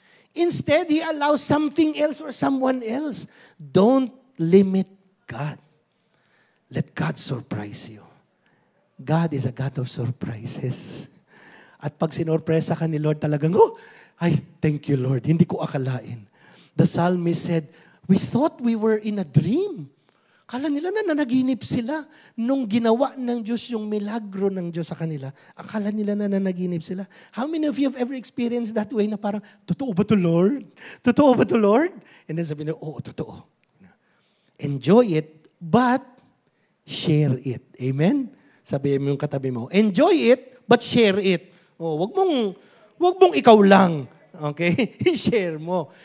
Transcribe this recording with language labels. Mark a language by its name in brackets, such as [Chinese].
[English] Instead, He allows something else or someone else. Don't limit God. Let God surprise you. God is a God of surprises. [Filipino] At pag sinorpresa ka ni Lord talagang, thank you Lord, hindi ko akalain. [English] The psalmist said, we thought we were in a dream. [Filipino] Akala nila na nanaginip sila nung ginawa ng Diyos yung milagro ng Diyos sa kanila. Akala nila na nanaginip sila. [English] How many of you have ever experienced that way [Filipino] na parang, totoo ba to, Lord? Totoo ba to, Lord? And then sabi nila, oo, totoo. [English] Enjoy it, but share it. [Filipino] Amen? Sabihin mo yung katabi mo, [English] enjoy it, but share it. [Filipino] Oh, wag mong ikaw lang. Okay? I-share mo.